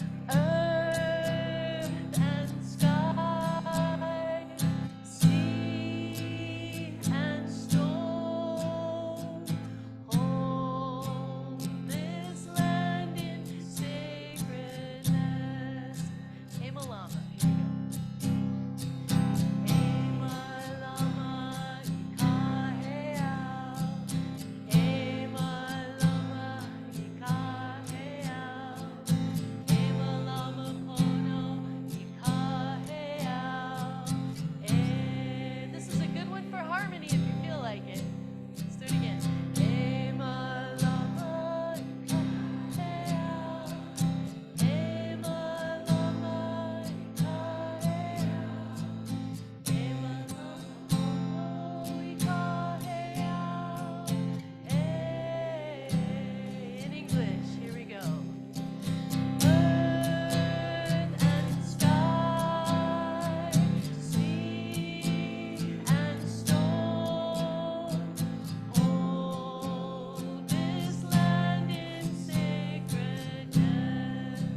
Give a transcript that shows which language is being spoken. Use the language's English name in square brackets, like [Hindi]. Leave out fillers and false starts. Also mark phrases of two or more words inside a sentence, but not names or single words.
[English] Earth and sky, sea and stone, hold this land in sacredness. [Hawaiian] Ema lama. [English] Here we go. [Hawaiian] Ema lama ikaheao. Ema lama ikaheao. Ema lama pono ikaheao. [English] This is a good one for harmony if you feel like it. Let's do it again. [Hawaiian] Ema lama ikaheao. Ema lama ikaheao. Ema lama pono ikaheao. [English] In English, here we go. Earth and sky, sea and stone, hold this land in sacredness.